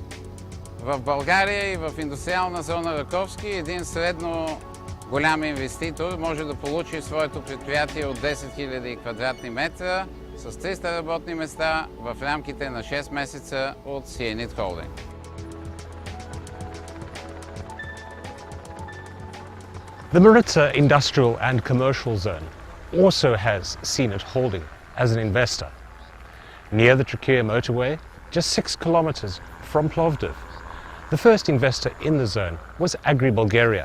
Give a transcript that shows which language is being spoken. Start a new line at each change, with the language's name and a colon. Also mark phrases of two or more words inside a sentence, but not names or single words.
Bulgarian: В България и в индустриална зона Раковски един средно голям инвеститор може да получи своето предприятие от 10 000 квадратни метра с 300 работни места в рамките на 6 месеца от Сиенит Холдинг.
English: The Maritza Industrial and Commercial Zone also has Sienet Holding as an investor. Near the Trachea motorway, just 6 kilometers from Plovdiv, the first investor in the zone was Agri Bulgaria.